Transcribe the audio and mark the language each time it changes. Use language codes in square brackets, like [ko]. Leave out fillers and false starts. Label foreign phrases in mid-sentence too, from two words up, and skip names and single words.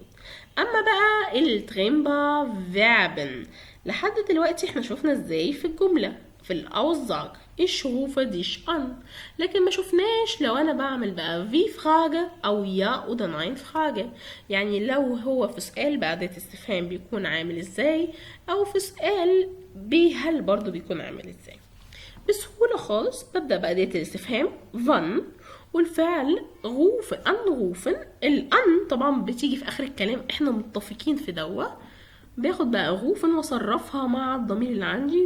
[ar] أما بقى [de] trennbare Verben [ar] لحد دلوقتي احنا شفنا ازاي في الجملة في الأوزاج [de] ich rufe dich an، [ar] لكن ما شفناش لو انا بعمل بقى في فراجة او يا [de] oder nein [ar] فراجة. يعني لو هو في سؤال بأداة استفهام بيكون عامل ازاي، او في سؤال بهل برضو بيكون عامل ازاي. بسهولة خالص ببدأ بأداة الاستفهام wann والفعل rufen. الان طبعا بتيجي في اخر الكلام، احنا متفقين في دوا باخد بقى غوفن واصرفها مع الضمير اللي عندي.